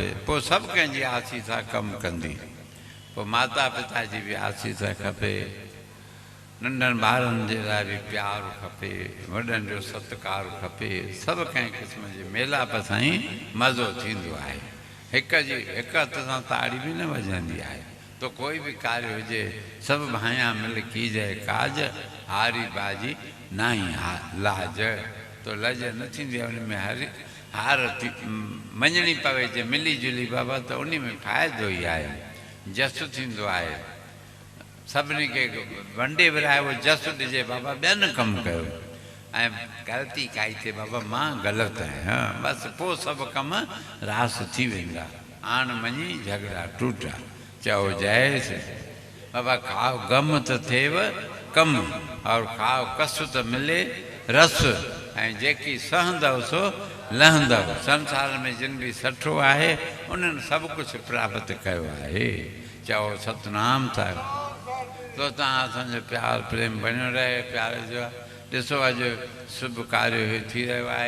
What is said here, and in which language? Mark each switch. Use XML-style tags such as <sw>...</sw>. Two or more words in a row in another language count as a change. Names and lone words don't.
<sd>पोइ सभु कंहिंजी आसीस कमु कंदी। पोइ माता पिता जी बि आसीस खपे, नंढनि ॿारनि जे लाइ बि प्यारु खपे, वॾनि जो सत्कार खपे। सभु कंहिं क़िस्म जे मेलाप सां ई मज़ो थींदो आहे। हिक हथ सां ताड़ी बि न वॼंदी आहे।</sd> <hi>तो कोई भी कार्य हुजे सब भाया मिल कीजे काज, हारी बाजी नाई लाज।</hi> <sd>तो लज न थींदी उन में हार मञणी पवे जे मिली जुली बाबा, तो उन में फ़ाइदो ई आहे, जस थींदो आहे। सभिनी खे वंडे विराए वो जस ॾिजे बाबा, ॿियनि कमु कयो। ऐं ग़लती काई थिए बाबा मां ग़लति आहियां, बसि पोइ सभु कम रास थी वेंदा। आण मञी झगड़ा टूटा, चओ जय श्री बाबा। खाओ गम त थिएव कम, और खाओ कस त मिले रस। ऐं जेकी सहंदव सो लहंदव। संसार में जिन भी सठो आहे उन्हनि सभु कुझु प्राप्त कयो आहे। चओ सतनाम साहिब। तो तव्हां असांजो प्यार प्रेम बणियो रहे। प्यार जो ॾिसो अॼु शुभ कार्य थी रहियो आहे।</sd>